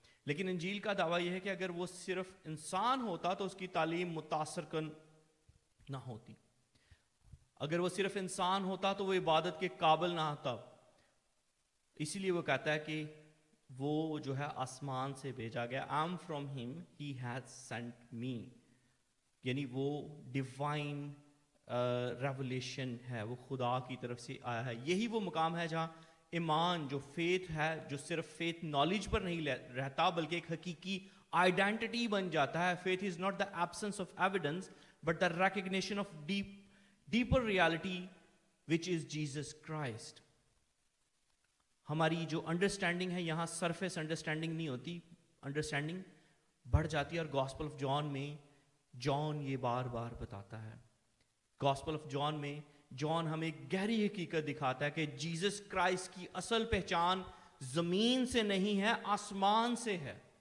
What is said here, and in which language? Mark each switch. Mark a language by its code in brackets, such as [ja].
[ur] لیکن انجیل کا دعویٰ یہ ہے کہ اگر وہ صرف انسان ہوتا تو اس کی تعلیم متاثر کن نہ ہوتی. اگر وہ صرف انسان ہوتا تو وہ عبادت کے قابل نہ ہوتا. اسی لیے وہ کہتا ہے کہ وہ جو ہے آسمان سے بھیجا گیا. [en] I am from him, he has sent me. [ur] یعنی وہ ڈیوائن ریولیشن ہے, وہ خدا کی طرف سے آیا ہے. یہی وہ مقام ہے جہاں ایمان جو فیتھ ہے, جو صرف فیتھ نالج پر نہیں رہتا بلکہ ایک حقیقی آئیڈینٹی بن جاتا ہے. [en] Faith is not the absence of evidence but the recognition of deeper reality which is Jesus Christ. [ur] ہماری جو انڈرسٹینڈنگ ہے یہاں سرفیس انڈرسٹینڈنگ نہیں ہوتی, انڈرسٹینڈنگ بڑھ جاتی ہے. اور گاسپل آف جان میں جان یہ بار بار بتاتا ہے, گاسپل آف جان میں جان ہمیں گہری حقیقت دکھاتا ہے کہ جیسس کرائسٹ کی اصل پہچان زمین سے نہیں ہے, آسمان سے ہے.